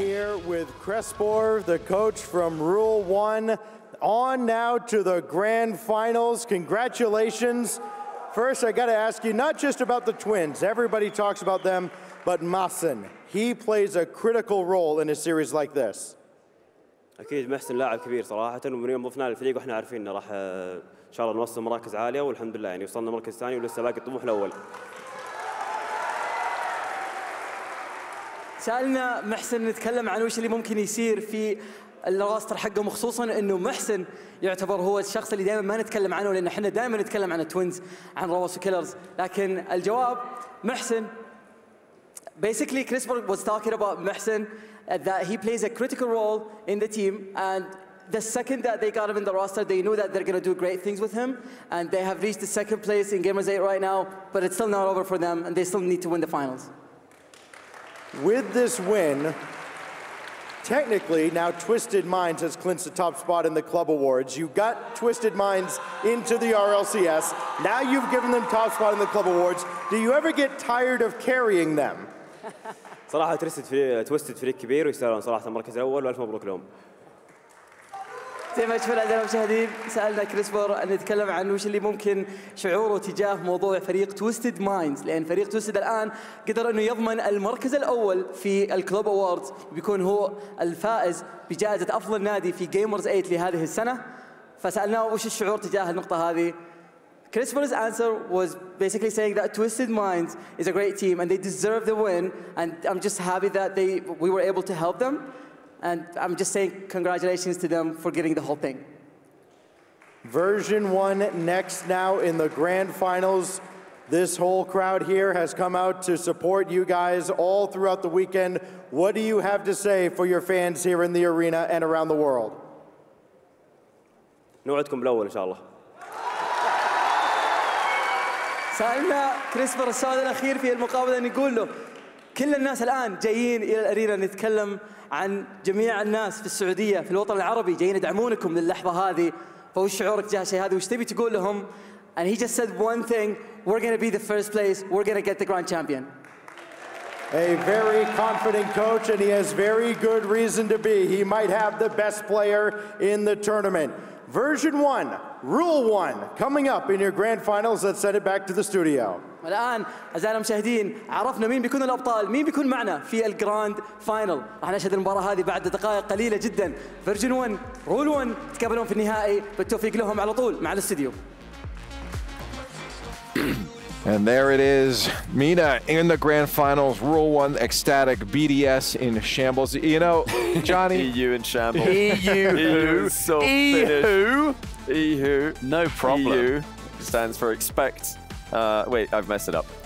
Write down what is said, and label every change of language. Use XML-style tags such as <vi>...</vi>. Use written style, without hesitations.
<en>We are here with Crespor, the coach from Rule 1. On now to the grand finals. Congratulations. First, I got to ask you not just about the twins. Everybody talks about them, but Masin. He plays a critical role in a series like this.</en> <ar>أكيد محسن لاعب كبير صراحة، ومن يوم ضفناه للفريق وإحنا عارفين إنه راح إن شاء الله نوصل مراكز عالية، والحمد لله يعني وصلنا مركز ثاني ولسه باقي الطموح الأول. سألنا محسن نتكلم عن وش اللي ممكن يصير في الراستر حقهم، خصوصا انه محسن يعتبر هو الشخص اللي دائما ما نتكلم عنه، لان احنا دائما نتكلم عن التوينز، عن روس وكيلرز، لكن الجواب محسن.</ar> <en>Basically, Crespor was talking about Mahsen, that he plays a critical role in the team, and the second that they got him in the roster, they knew that they're going to do great things with him, and they have reached the second place in Gamers8 right now, but it's still not over for them, and they still need to win the finals. With this win, technically now Twisted Minds has clinched the top spot in the club awards. You got Twisted Minds into the RLCS. Now you've given them top spot in the club awards. Do you ever get tired of carrying them?</en> <ar>صراحة توستد فريق كبير ويستاهلون صراحة المركز الأول، وألف مبروك لهم. زي ما شفنا أعزائنا المشاهدين، سألنا كريسبر أن نتكلم عن وش اللي ممكن شعوره تجاه موضوع فريق تويستد مايندز، لأن فريق تويستد الآن قدر إنه يضمن المركز الأول في الكلوب أواردز، بيكون هو الفائز بجائزة أفضل نادي في جيمرز 8 لهذه السنة. فسألناه وش الشعور تجاه النقطة هذه.</ar> <en>Crisper's answer was basically saying that Twisted Minds is a great team and they deserve the win, and I'm just happy that we were able to help them. And I'm just saying congratulations to them for getting the whole thing. Version 1 next now in the grand finals. This whole crowd here has come out to support you guys all throughout the weekend. What do you have to say for your fans here in the arena and around the world?</en> <ar>نوعدكم بالأول إن شاء الله. سألنا كريسبر السؤال الأخير في المقابلة أن يقول له كل الناس الآن جايين إلى الأرينا، نتكلم عن جميع الناس في السعودية في الوطن العربي جايين يدعمونكم للحظة هذه، فوش شعورك تجاه الشيء هذا وش تبي تقول لهم؟</ar> <en>And he just said one thing: we're going to be the first place, we're going to get the grand champion. A very confident coach, and he has very good reason to be. He might have the best player in the tournament. Version 1, Rule 1, coming up in your grand finals. Let's send it back to the studio.</en> <ar>الآن أعزائنا المشاهدين عرفنا مين بيكون الأبطال، مين بيكون معنا في الجراند فاينل. راح نشهد المباراة هذه بعد دقائق قليلة جدا. فيرجن 1 رول 1 تقابلون في النهائي، بالتوفيق لهم على طول مع الاستديو.</ar> <en>And there it is, Mina in the grand finals, Rule 1, ecstatic, BDS in shambles. You know, Johnny. EU in shambles. EU. So EU. EU. No problem. EU stands for expect. Wait, I've messed it up.</en>